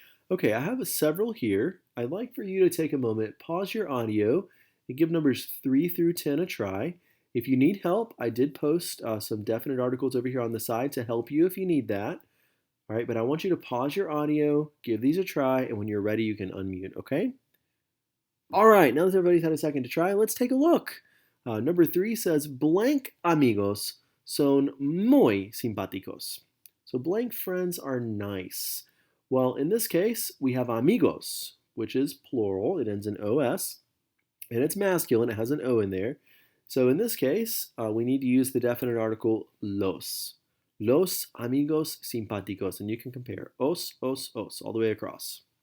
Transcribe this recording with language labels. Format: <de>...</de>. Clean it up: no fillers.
<en>Okay, I have several here. I'd like for you to take a moment, pause your audio, and give numbers 3 through 10 a try. If you need help, I did post some definite articles over here on the side to help you if you need that. All right, but I want you to pause your audio, give these a try, and when you're ready, you can unmute, okay? All right, now that everybody's had a second to try, let's take a look. Number 3 says, blank</en> <es>amigos son muy simpáticos.</es> <en>So blank friends are nice. Well, in this case, we have amigos, which is plural. It ends in OS. and it's masculine. It has an O in there. So in this case, we need to use the definite article los.</en> <es>Los amigos simpáticos.</es> <en>And you can compare os, all the way across.</en>